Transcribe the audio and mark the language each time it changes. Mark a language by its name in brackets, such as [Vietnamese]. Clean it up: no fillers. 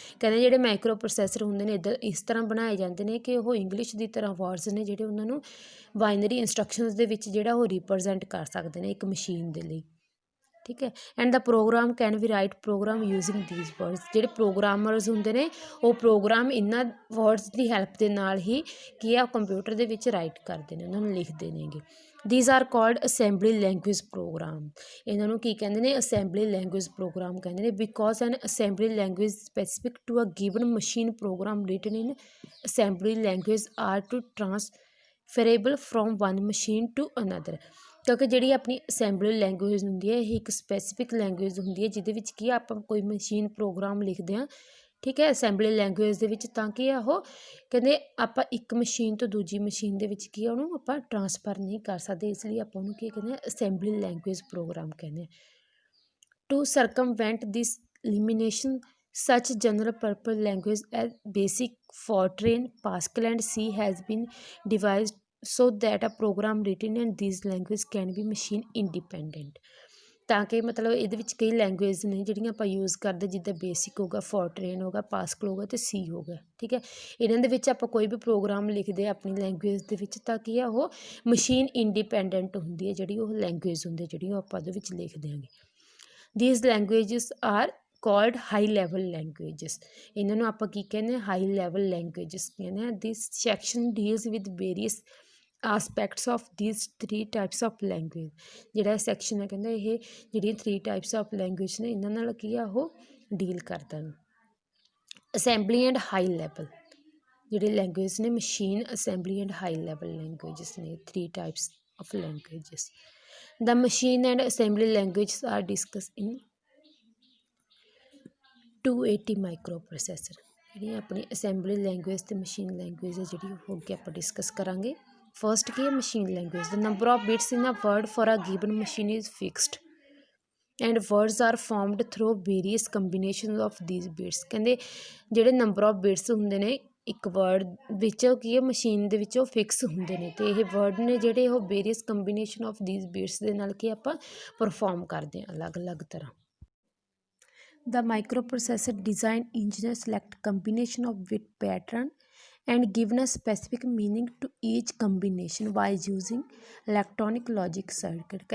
[Punjabi] ਕਹਿੰਦੇ ਜਿਹੜੇ micro processor ਹੁੰਦੇ ਨੇ ਇੱਧਰ ਇਸ ਤਰ੍ਹਾਂ ਬਣਾਏ ਜਾਂਦੇ ਨੇ ਕਿ ਉਹ ਇੰਗਲਿਸ਼ ਦੀ ਤਰ੍ਹਾਂ ਵਰਡਸ ਨੇ ਜਿਹੜੇ ਉਹਨਾਂ ਨੂੰ ਬਾਈਨਰੀ ਇੰਸਟਰਕਸ਼ਨਸ ਦੇ ਵਿੱਚ ਜਿਹੜਾ ਉਹ ਰਿਪਰਜੈਂਟ ਕਰ ਸਕਦੇ ਨੇ ਇੱਕ ਮਸ਼ੀਨ ਦੇ ਲਈ ਠੀਕ ਹੈ [English] and the program can we write program using these words [Punjabi] ਜਿਹੜੇ ਪ੍ਰੋਗਰਾਮਰਸ ਹੁੰਦੇ ਨੇ ਉਹ ਪ੍ਰੋਗਰਾਮ ਇਹਨਾਂ ਵਰਡਸ ਦੀ ਹੈਲਪ ਦੇ ਨਾਲ ਹੀ ਕੀ ਆ ਕੰਪਿਊਟਰ ਦੇ ਵਿੱਚ ਰਾਈਟ ਕਰਦੇ ਨੇ ਉਹਨਾਂ ਨੂੰ ਲਿਖਦੇ ਨੇਗੇ [English] These are called assembly language program. [Punjabi] ਇਹਨਾਂ ਨੂੰ ਕੀ ਕਹਿੰਦੇ ਨੇ, [English] assembly language program [Punjabi] ਕਹਿੰਦੇ ਨੇ, [English] because an assembly language specific to a given machine program written in assembly language are to transferable from one machine to another. [Punjabi] ਕਿਉਂਕਿ ਜਿਹੜੀ ਆਪਣੀ assembly language ਹੁੰਦੀ ਹੈ ਇਹ ਇੱਕ ਸਪੈਸੀਫਿਕ ਲੈਂਗੁਏਜ ਹੁੰਦੀ ਹੈ ਜਿਹਦੇ ਵਿੱਚ ਕੀ ਆਪਾਂ ਕੋਈ ਮਸ਼ੀਨ ਪ੍ਰੋਗਰਾਮ ਲਿਖਦੇ ਹਾਂ, ਠੀਕ ਹੈ, ਅਸੈਂਬਲੀ ਲੈਂਗੁਏਜ ਦੇ ਵਿੱਚ, ਤਾਂ ਕਿ ਉਹ ਕਹਿੰਦੇ ਆਪਾਂ ਇੱਕ ਮਸ਼ੀਨ ਤੋਂ ਦੂਜੀ ਮਸ਼ੀਨ ਦੇ ਵਿੱਚ ਕੀ ਉਹਨੂੰ ਆਪਾਂ ਟਰਾਂਸਫਰ ਨਹੀਂ ਕਰ ਸਕਦੇ, ਇਸ ਲਈ ਆਪਾਂ ਉਹਨੂੰ ਕੀ ਕਹਿੰਦੇ ਹਾਂ, ਅਸੈਂਬਲੀ ਲੈਂਗੁਏਜ ਪ੍ਰੋਗਰਾਮ ਕਹਿੰਦੇ ਹਾਂ। [English] To circumvent this limitation such general purpose language as basic, fortran, pascal and c has been devised so that a program written in these language can be machine independent। [Punjabi] ਤਾਂ ਕਿ ਮਤਲਬ ਇਹਦੇ ਵਿੱਚ ਕਈ ਲੈਂਗੁਏਜ ਨੇ ਜਿਹੜੀਆਂ ਆਪਾਂ ਯੂਜ਼ ਕਰਦੇ, ਜਿੱਦਾਂ ਬੇਸਿਕ ਹੋਗਾ, ਫੋਰਟਰੇਨ ਹੋਗਾ, ਪਾਸਕਲ ਹੋਗਾ ਅਤੇ ਸੀ ਹੋਗਾ, ਠੀਕ ਹੈ। ਇਹਨਾਂ ਦੇ ਵਿੱਚ ਆਪਾਂ ਕੋਈ ਵੀ ਪ੍ਰੋਗਰਾਮ ਲਿਖਦੇ ਆ ਆਪਣੀ ਲੈਂਗੁਏਜ ਦੇ ਵਿੱਚ ਤਾਂ ਕੀ ਆ ਉਹ ਮਸ਼ੀਨ ਇੰਡੀਪੈਂਡੈਂਟ ਹੁੰਦੀ ਹੈ, ਜਿਹੜੀ ਉਹ ਲੈਂਗੁਏਜ ਹੁੰਦੀ ਜਿਹੜੀ ਉਹ ਆਪਾਂ ਉਹਦੇ ਵਿੱਚ ਲਿਖ ਦਿਆਂਗੇ। [English] These languages are called high level languages. [Punjabi] ਇਹਨਾਂ ਨੂੰ ਆਪਾਂ ਕੀ ਕਹਿੰਦੇ ਹਾਂ, [English] High level languages ਕਹਿੰਦੇ ਹਾਂ। This section deals with various aspects of these 3 types of language. [Punjabi] ਜਿਹੜਾ ਸੈਕਸ਼ਨ ਹੈ ਕਹਿੰਦਾ ਇਹ ਜਿਹੜੀਆਂ 3 ਟਾਈਪਸ ਆਫ ਲੈਂਗੁਏਜ ਨੇ ਇਹਨਾਂ ਨਾਲ ਕੀ ਆ ਉਹ ਡੀਲ ਕਰਦਾ। ਅਸੈਂਬਲੀ ਐਂਡ ਹਾਈ ਲੈਵਲ ਜਿਹੜੇ ਲੈਂਗੁਏਜ ਨੇ, machine, assembly and high level languages ਨੇ, 3 types of languages. [English] The machine and assembly languages are discussed in 280 microprocessor। [Punjabi] ਜਿਹੜੀ ਆਪਣੀ ਅਸੈਂਬਲੀ ਲੈਂਗੁਏਜ ਅਤੇ ਮਸ਼ੀਨ ਲੈਂਗੁਏਜ ਹੈ ਜਿਹੜੀ ਉਹ ਅੱਗੇ ਆਪਾਂ ਡਿਸਕਸ ਕਰਾਂਗੇ। ਫਸਟ ਕੀ ਹੈ, machine language. [English] The number of bits in a word for a given machine is fixed and words are formed through various combination of these bits. [Punjabi] ਕਹਿੰਦੇ ਜਿਹੜੇ ਨੰਬਰ ਆਫ ਬਿਟਸ ਹੁੰਦੇ ਨੇ ਇੱਕ ਵਰਡ ਵਿੱਚ ਕੀ ਹੈ machine ਦੇ ਵਿੱਚ ਉਹ ਫਿਕਸ ਹੁੰਦੇ ਨੇ, ਅਤੇ ਇਹ ਵਰਡ ਨੇ ਜਿਹੜੇ ਉਹ various combination of these bits ਦੇ ਨਾਲ ਕੀ ਆਪਾਂ ਪਰਫੋਰਮ ਕਰਦੇ ਹਾਂ ਅਲੱਗ ਅਲੱਗ ਤਰ੍ਹਾਂ। [English] The microprocessor design engineer select combination of bit pattern and given a specific meaning to each combination by using electronic logic circuit।